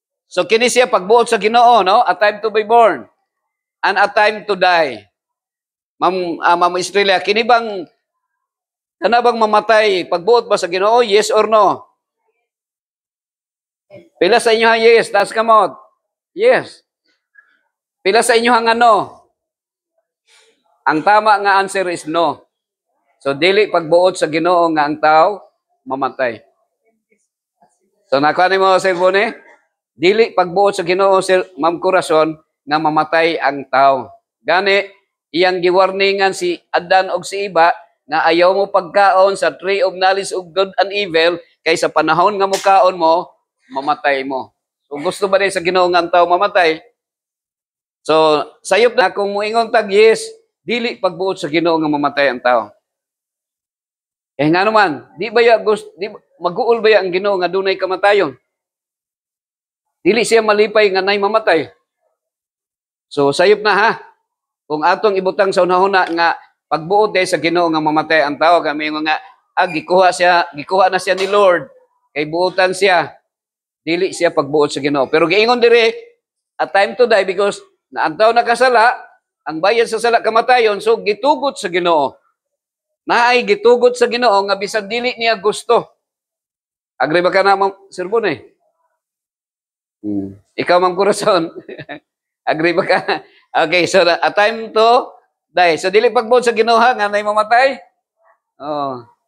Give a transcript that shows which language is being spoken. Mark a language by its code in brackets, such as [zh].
[ceb] So kini siya pagbuot sa Ginoo, no? [en] A time to be born and a time to die. [ceb] Ma'am Estrella, kini bang kana bang mamatay pagbuot ba sa Ginoo? [en] Yes or no? [ceb] Pila sa inyo ang yes, taas kamot. Yes. Pila sa inyo ang ano? Ang tama nga [en] answer is no. [ceb] So dili pagbuot sa Ginoo nga ang tao mamatay. So nakuha mo Sir Bone? Dili pagbuot sa Ginoo Sir Ma'am Corazon nga mamatay ang tao. Gani iyang giwarningan si Adan og si Eva nga ayaw mo pagkaon sa [en] tree of knowledge of good and evil [ceb] kay sa panahon nga mukaon mo mamatay mo. So gusto ba sa Ginoo nga ang tao mamatay? So sayop na kung moingon tag yes, dili pagbuot sa Ginoo nga mamatay ang tao. Eh nga naman, di ba ya gusto, mag-uol ba ya ang Ginoo nga dunay kamatayon? Dili siya malipay nga nay mamatay. So sayop na ha. Kung atong ibutang sa unahuna nga pagbuot sa Ginoo nga mamatay ang tao, kami nga gikuha na siya ni Lord kay buotan siya. Dili siya pagbuot sa Ginoo. Pero giingon diri, [en] a time to die because [ceb] na ang tao nakasala, ang bayad sa sala kamatayon, so gitugot sa Ginoo. Naay gitugot sa Ginoo nga bisan dili niya gusto. Agree ba ka na, Sir Bone? Ikaw, Ma'am Corazon. Agree ba ka? [en] Okay, so a time to die. [ceb] So dili pagbuot sa Ginoo nga nay mamatay. Oh.